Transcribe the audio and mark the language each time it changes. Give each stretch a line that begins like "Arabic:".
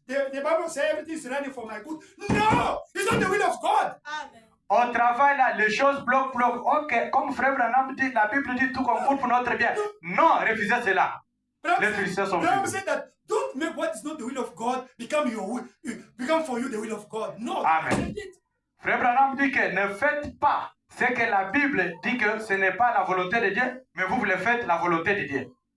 English: The Bible says everything is ready for my good. No, it's not the will of God. Amen.
French: Au travail, là, les choses bloquent. Ok, comme Frère Branham dit, la Bible dit tout concourt pour notre bien. Non, refusez cela. Les Philistins sont
English: Bible said that don't make what is not the will of God become your will, become for you the will of God. No. Amen.
French: Frère Branham dit que ne faites pas ce que la Bible dit que ce n'est pas la volonté de Dieu, mais vous le faites la volonté de Dieu.